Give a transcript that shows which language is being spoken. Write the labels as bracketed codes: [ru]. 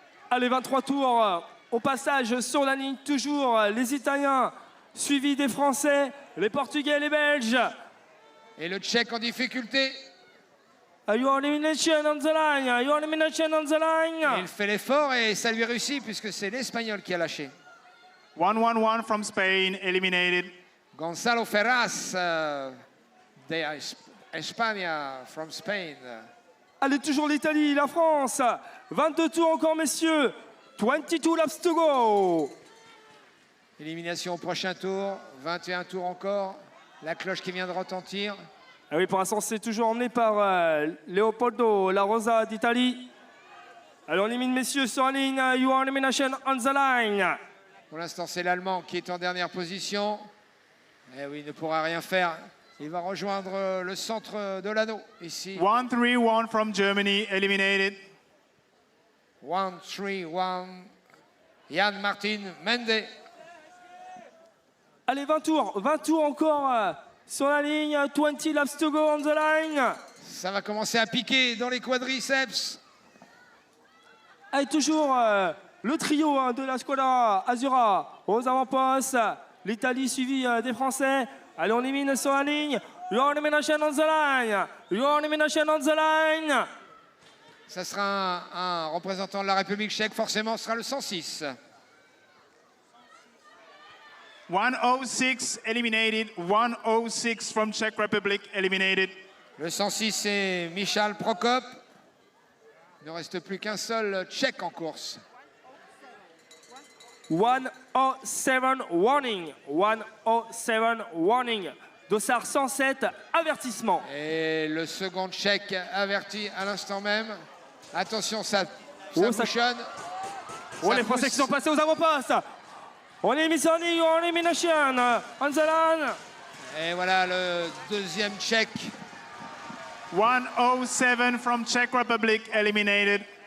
[fr] Allez, 23 tours au passage sur la ligne, toujours les Italiens, suivis des Français, les Portugais, les Belges. Et le Tchèque en difficulté. [en] Your elimination on the line, your elimination on the line. [fr] Il fait l'effort et ça lui réussit puisque c'est l'Espagnol qui a lâché. [en] 1-1-1 from Spain, eliminated. Gonzalo Ferraz de España, from Spain. [fr] Allez, toujours l'Italie, la France. 22 tours encore, messieurs. [en] 22 laps to go. [fr] Élimination au prochain tour. 21 tours encore. La cloche qui vient de retentir. Ah oui, pour l'instant, c'est toujours emmené par Leopoldo La Rosa d'Italie. Alors, on élimine, messieurs, sur la ligne. [en] Your elimination on the line. [fr] Pour l'instant, c'est l'Allemand qui est en dernière position. Eh oui, il ne pourra rien faire. Il va rejoindre le centre de l'anneau, ici. [en] 1-3-1 from Germany, eliminated. 1-3-1. Yann Martin Mende. [fr] Allez, 20 tours encore sur la ligne. [en] 20 laps to go on the line. [fr] Ça va commencer à piquer dans les quadriceps. Allez, toujours le trio de la Squadra Azzurra aux avant-postes. L'Italie suivie des Français. Allez, on élimine sur la ligne. [en] Your elimination on the line. [fr] Your elimination on the line. Ça sera un représentant de la République tchèque, forcément, ce sera le 106. [en] 106 eliminated. 106 from Czech Republic eliminated. [fr] Le 106, c'est Michal Prokop. Il ne reste plus qu'un seul Tchèque en course. [en] 107 warning. 107 warning. [fr] Dossard 107, avertissement. Et le second Tchèque averti à l'instant même. Attention, ça ça bouchonne. Oh, Ça les Français pousse. qui sont passés aux avant-postes. On est mis en ligne, on élimination. [en] On the line. [fr] Et voilà le deuxième Tchèque. [en] 107 from Czech Republic eliminated.